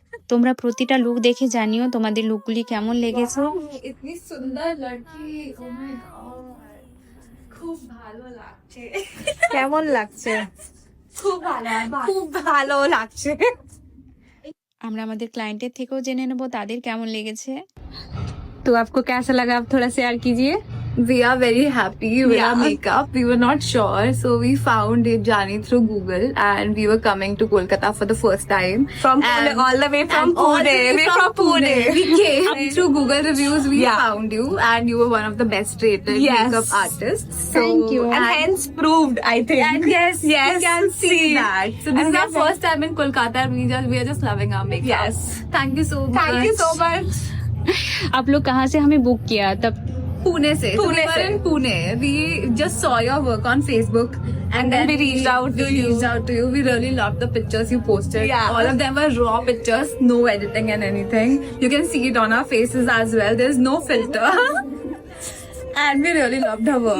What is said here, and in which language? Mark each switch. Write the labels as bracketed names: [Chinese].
[Bangla] তোমরা প্রতিটা লুক দেখে জানিও তোমাদের লুকগুলি কেমন লেগেছে। [Hindi] इतनी सुंदर लड़की, [English] oh my God, [Hindi] खूब [Bangla] ভালো লাগছে। কেমন লাগছে? খুব ভালো লাগছে। আমরা আমাদের ক্লায়েন্টের থেকেও জেনে নেব তাদের কেমন লেগেছে। [Hindi] তো आपको कैसा लगा, आप थोड़ा शेयर कीजिए। [English] We are very happy with our makeup. We were not sure, so we found Jani through Google, and we were coming to Kolkata for the first time. From Pune, all the way from Pune. We're from Pune. We came through Google reviews. We found you, and you were one of the best rated makeup artists. So, Thank you. And hence proved, I think. And yes, you can see that. So this is our first time in Kolkata, and we are just loving our makeup. Yes. Thank you so much. Thank you so much. [Hindi] आप लोग कहाँ से हमें book किया तब? Pune se. So Pune [English] we were [Hindi] se. [English] in Pune. We just saw your work on Facebook, and then we reached out to you. reached out to you. We really loved the pictures you posted. Yeah. All of them were raw pictures, no editing and anything. You can see it on our faces as well. There's no filter. And we really loved her work.